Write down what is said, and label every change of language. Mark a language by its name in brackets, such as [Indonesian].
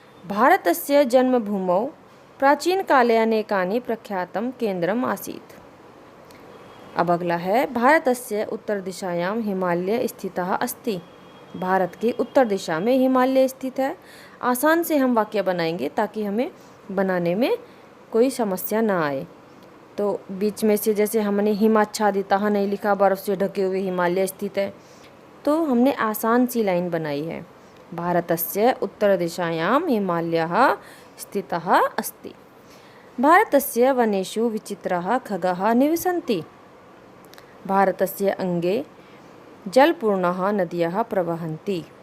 [Sanskrit] भारतस्य जन्मभूमौ प्राचीनकाले अनेकानि प्रख्यातं केन्द्रम् आसीत्। [Hindi] अब अगला है, [Sanskrit] भारतस्य उत्तरदिशायां हिमालय स्थितः अस्ति। [Hindi] भारत के उत्तर दिशा में हिमालय स्थित है। आसान से हम वाक्य बनाएंगे ताकि हमें बनाने में कोई समस्या ना आए। तो बीच में से जैसे हमने हिमाच्छादितः नहीं लिखा, बर्फ़ से ढके हुए हिमालय स्थित है, तो हमने आसान सी लाइन बनाई है, [Sanskrit] भारतस्य उत्तरदिशायां हिमालयः स्थितः अस्ति। भारतस्य वनेषु विचित्राः खगाः निवसन्ति। भारतस्य अंगे जलपूर्णाः नद्यः प्रवहन्ति।